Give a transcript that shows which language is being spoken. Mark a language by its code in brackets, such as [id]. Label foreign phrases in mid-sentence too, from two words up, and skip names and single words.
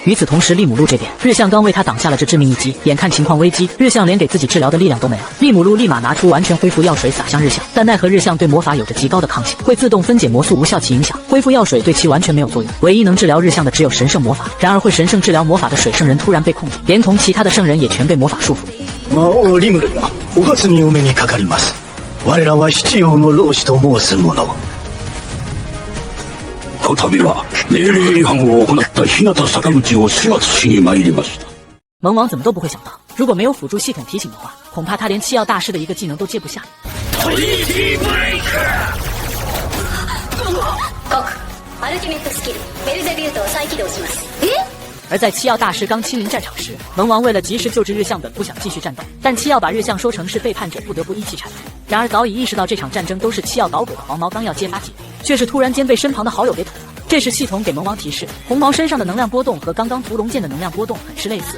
[zh] 与此同时，利姆路这边，日向刚为他挡下了这致命一击，眼看情况危机，日向连给自己治疗的力量都没了，利姆路立马拿出完全恢复药水洒向日向，但奈何日向对魔法有着极高的抗性，会自动分解魔素无效其影响，恢复药水对其完全没有作用。唯一能治疗日向的只有神圣魔法，然而会神圣治疗魔法的水圣人突然被控制，连同其他的圣人也全被魔法束缚。 [ja] 魔王リムルがお初にお目にかかります。我らは七葉の老子と申す者。こたびは命令違反を行った日向坂口を始末しに参りました。 [zh] 萌王怎么都不会想到，如果没有辅助系统提醒的話，恐怕他连七曜大师的一个技能都接不下。 [ja] アルティメットスキルベルゼビュートを再起動します。 [zh] 而在七曜大师刚亲临战场时，萌王为了及时救治日向，本不想继续战斗，但七曜把日向说成是背叛者，不得不一起铲除。然而早已意识到这场战争都是七曜捣鬼的黄毛刚要揭发己，却是突然间被身旁的好友给捅了。这时系统给萌王提示，红毛身上的能量波动和刚刚屠龙剑的能量波动很是类似。